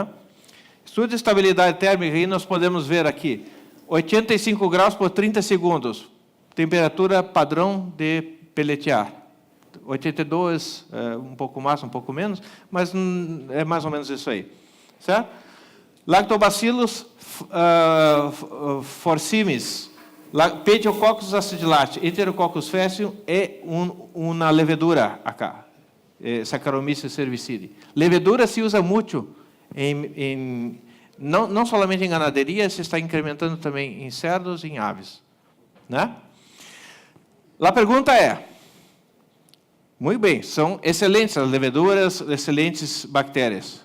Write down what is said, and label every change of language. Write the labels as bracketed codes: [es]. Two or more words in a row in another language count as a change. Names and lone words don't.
[pt] Estudo de estabilidade térmica, aí nós podemos ver aqui, 85 graus por 30 segundos, temperatura padrão de peletear. 82, um pouco mais, um pouco menos, mas é mais ou menos isso aí. Certo? Lactobacillus forcimis, Pediococcus acidulate, Enterococcus faecium é uma levedura acá, Saccharomyces cerevisiae. Levedura se usa muito não somente em ganaderia, se está incrementando também em cerdos e em aves, né? A pergunta é, muito bem, são excelentes as leveduras, excelentes bactérias.